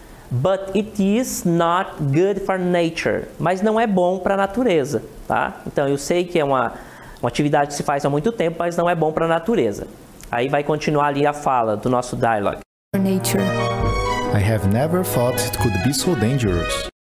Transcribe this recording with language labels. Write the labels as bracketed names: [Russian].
[English] But it is not good for nature. [Portuguese] Mas não é bom para a natureza, tá? Então eu sei que é uma atividade que se faz há muito tempo, mas não é bom para a natureza. Aí vai continuar ali a fala do nosso dialogue. [English] Nature. I have never thought it could be so dangerous.